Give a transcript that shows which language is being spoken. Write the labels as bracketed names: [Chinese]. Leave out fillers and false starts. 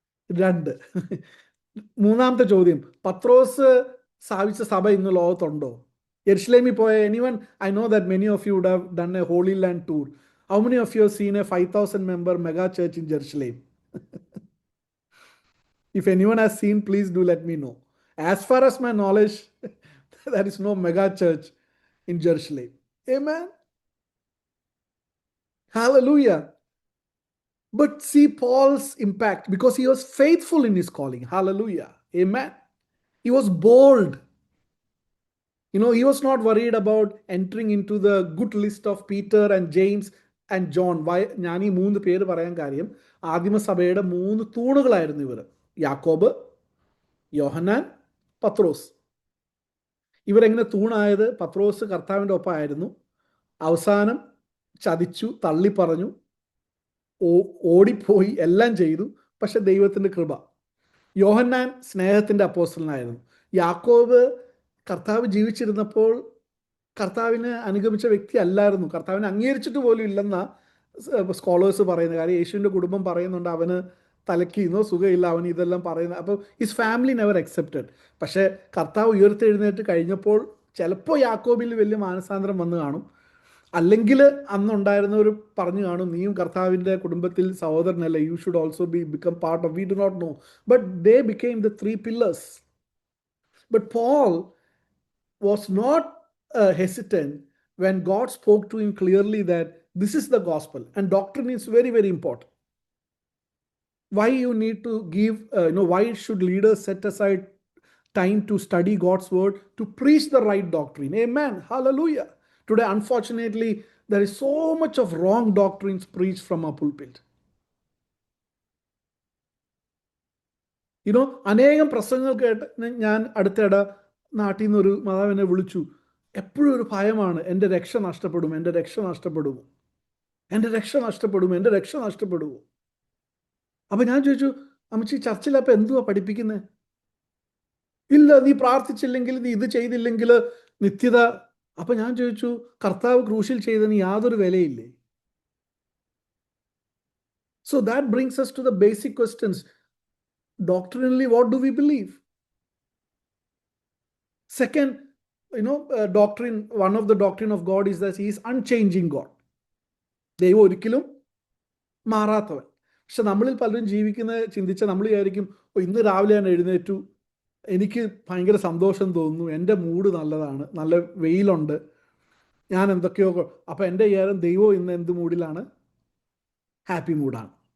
[Malayalam] 2. മൂന്നാമത്തെ ചോദ്യം, പത്രോസ് സ്ഥാപിച്ച സഭ ഇന്ന് ലോകത്തുണ്ടോ? യെരുശലേമിൽ പോയ [English] Anyone, I know that many of you would have done a holy land tour. How many of you have seen a 5000 member mega church in Jerusalem? If anyone has seen, please do let me know. As far as my knowledge, there is no mega church in Jerusalem. Amen. Hallelujah. But see Paul's impact because he was faithful in his calling. Hallelujah. Amen. He was bold. He was not worried about entering into the good list of Peter and James and John. [Malayalam] ഞാൻ ഈ 3 പേര് പറയാൻ കാര്യം, ആദിമസഭയുടെ 3 തൂണുകളായിരുന്നു ഇവർ: യാക്കോബ്, യോഹന്നാൻ, പത്രോസ്. ഇവരെങ്ങനെ തൂണായത്? പത്രോസ് കർത്താവിൻ്റെ ഒപ്പമായിരുന്നു, അവസാനം ചതിച്ചു, തള്ളിപ്പറഞ്ഞു, ഓടിപ്പോയി, എല്ലാം ചെയ്തു. പക്ഷെ ദൈവത്തിൻ്റെ കൃപ. യോഹന്നാൻ സ്നേഹത്തിൻ്റെ അപ്പോസ്തലനായിരുന്നു. യാക്കോബ് കർത്താവ് ജീവിച്ചിരുന്നപ്പോൾ കർത്താവിനെ അനുഗമിച്ച വ്യക്തി അല്ലായിരുന്നു, കർത്താവിനെ അംഗീകരിച്ചിട്ട് പോലും ഇല്ലെന്ന സ്കോളേഴ്സ് പറയുന്ന കാര്യം. യേശുവിൻ്റെ കുടുംബം പറയുന്നുണ്ട് അവന് തലയ്ക്കുന്നോ സുഖമില്ല, അവന് ഇതെല്ലാം പറയുന്നത്. അപ്പോൾ [English] His family never accepted. [Malayalam] പക്ഷേ കർത്താവ് ഉയർത്തെഴുന്നേറ്റ് കഴിഞ്ഞപ്പോൾ ചിലപ്പോൾ യാക്കോബിൽ വലിയ മാനസാന്തരം വന്ന് കാണും, അല്ലെങ്കിൽ അന്നുണ്ടായിരുന്നവർ പറഞ്ഞു കാണും, നീയും കർത്താവിൻ്റെ കുടുംബത്തിൽ സഹോദരനല്ല, [English] You should also become part of. We do not know, but they became the 3 pillars. But Paul was not hesitant when God spoke to him clearly that this is the gospel and doctrine is very, very important. Why you need to give, why should leaders set aside time to study God's word, to preach the right doctrine? Amen. Hallelujah. Today, unfortunately, there is so much of wrong doctrines preached from a pulpit. [Malayalam] അനേകം പ്രസംഗങ്ങൾ കേട്ട് ഞാൻ അടുത്തിടെ നാട്ടിൽ നിന്നൊരു മാതാവിനെ വിളിച്ചു. എപ്പോഴും ഒരു ഭയമാണ്, എൻ്റെ രക്ഷ നഷ്ടപ്പെടുമോ, എൻ്റെ രക്ഷ നഷ്ടപ്പെടുമോ, എൻ്റെ രക്ഷ നഷ്ടപ്പെടുമോ, എൻ്റെ രക്ഷ നഷ്ടപ്പെടുമോ. അപ്പം ഞാൻ ചോദിച്ചു, അമ്മച്ചി ചർച്ചിലപ്പം എന്തുവാ പഠിപ്പിക്കുന്നത്? ഇല്ല, നീ പ്രാർത്ഥിച്ചില്ലെങ്കിൽ, നീ ഇത് ചെയ്തില്ലെങ്കിൽ നിത്യത. അപ്പം ഞാൻ ചോദിച്ചു, കർത്താവ് ക്രൂശിൽ ചെയ്തതിന് യാതൊരു വിലയില്ലേ? [English] So that brings us to the basic questions. Doctrinally, what do we believe? Second, doctrine, one of the doctrine of God is that he is unchanging God. [Malayalam] ദൈവം ഒരിക്കലും മാറാത്തവൻ. പക്ഷെ നമ്മളിൽ പലരും ചിന്തിച്ച നമ്മൾ വിചാരിക്കും, ഇന്ന് രാവിലെ ഞാൻ എഴുന്നേറ്റു, എനിക്ക് ഭയങ്കര സന്തോഷം തോന്നുന്നു, എൻ്റെ മൂഡ് നല്ലതാണ്, നല്ല വെയിലുണ്ട്, ഞാൻ എന്തൊക്കെയോ. അപ്പം എൻ്റെ വിചാരം ദൈവം ഇന്ന് എന്ത് മൂഡിലാണ്? ഹാപ്പി മൂഡാണ്.